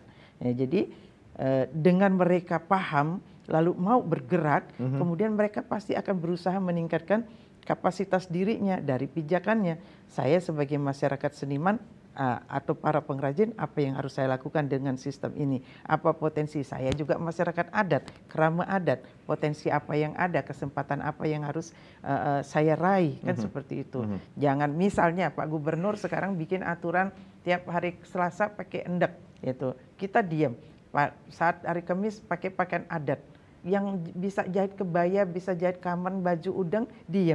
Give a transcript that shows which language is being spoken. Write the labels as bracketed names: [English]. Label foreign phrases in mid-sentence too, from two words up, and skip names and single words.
[Indonesian] Ya, jadi dengan mereka paham lalu mau bergerak, kemudian mereka pasti akan berusaha meningkatkan kapasitas dirinya dari pijakannya. Saya sebagai masyarakat seniman atau para pengrajin, apa yang harus saya lakukan dengan sistem ini? Apa potensi saya juga masyarakat adat, kerama adat, potensi apa yang ada, kesempatan apa yang harus saya raih, kan seperti itu. Jangan misalnya Pak Gubernur sekarang bikin aturan tiap hari Selasa pakai endek, gitu. Kita diam. Saat hari Kamis pakai pakaian adat. Yang bisa jahit kebaya, bisa jahit kamen, baju udang, diam.